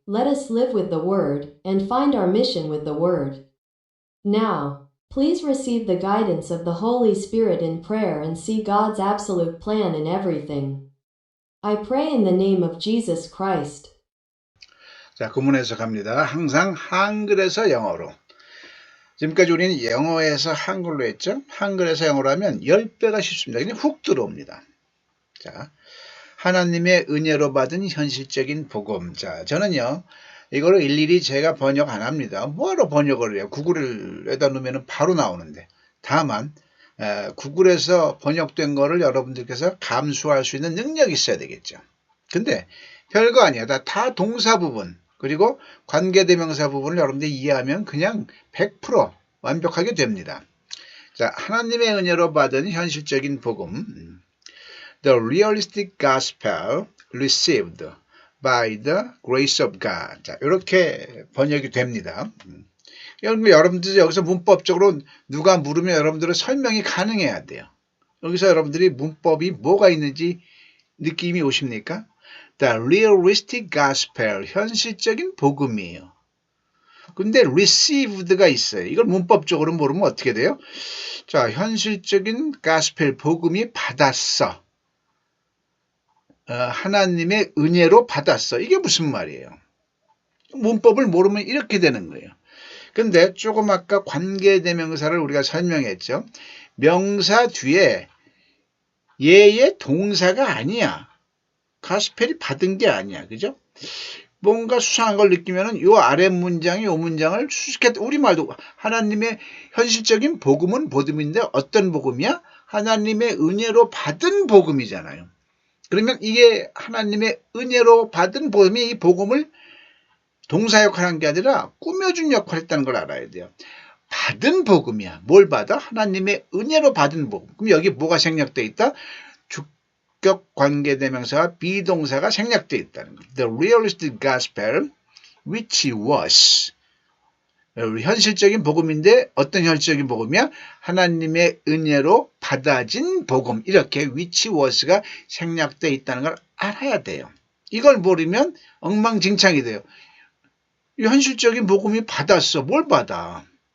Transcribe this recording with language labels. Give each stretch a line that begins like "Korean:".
English: Let us live with the word and find our mission with the word. Now, please receive the guidance of the Holy Spirit in prayer and see God's absolute plan in everything. I pray in the name of Jesus Christ.
Korean: 자, 구문에서 갑니다. 항상 한글에서 영어로. 지금까지 우리는 영어에서 한글로 했죠. 한글에서 영어로 하면 10배가 쉽습니다. 그냥 훅 들어옵니다. 자, 하나님의 은혜로 받은 현실적인 복음. 자, 저는요, 이거를 일일이 제가 번역 안 합니다. 뭐하러 번역을 해요? 구글에다 넣으면 바로 나오는데. 다만, 구글에서 번역된 거를 여러분들께서 감수할 수 있는 능력이 있어야 되겠죠. 근데 별거 아니에요. 다 동사 부분, 그리고 관계대명사 부분을 여러분들이 이해하면 그냥 100% 완벽하게 됩니다. 자, 하나님의 은혜로 받은 현실적인 복음.
English: The realistic gospel received by the grace of God.
Korean: 자, 이렇게 번역이 됩니다. 여러분들 여기서 문법적으로 누가 물으면 여러분들은 설명이 가능해야 돼요. 여기서 여러분들이 문법이 뭐가 있는지 느낌이 오십니까?
English: The realistic gospel,
Korean: 현실적인 복음이에요. 근데 received가 있어요. 이걸 문법적으로 모르면 어떻게 돼요? 자, 현실적인 gospel, 복음이 받았어. 하나님의 은혜로 받았어. 이게 무슨 말이에요? 문법을 모르면 이렇게 되는 거예요. 근데 조금 아까 관계대명사를 우리가 설명했죠. 명사 뒤에 얘의 동사가 아니야. 가스펠이 받은 게 아니야. 그죠? 뭔가 수상한 걸 느끼면은 요 아래 문장이 요 문장을 수식해, 우리말도 하나님의 현실적인 복음은 복음인데 어떤 복음이야? 하나님의 은혜로 받은 복음이잖아요. 그러면 이게 하나님의 은혜로 받은 복음이 이 복음을 동사 역할을 한 게 아니라 꾸며준 역할을 했다는 걸 알아야 돼요. 받은 복음이야. 뭘 받아? 하나님의 은혜로 받은 복음. 그럼 여기 뭐가 생략되어 있다? 주격 관계대명사와 비동사가 생략되어 있다는 거예요.
English: The realistic gospel which was.
Korean: 현실적인 복음인데 어떤 현실적인 복음이야? 하나님의 은혜로 받아진 복음. 이렇게
English: which was
Korean: 가 생략되어 있다는 걸 알아야 돼요. 이걸 모르면 엉망진창이 돼요. 현실적인 복음이 받았어. 뭘 받아?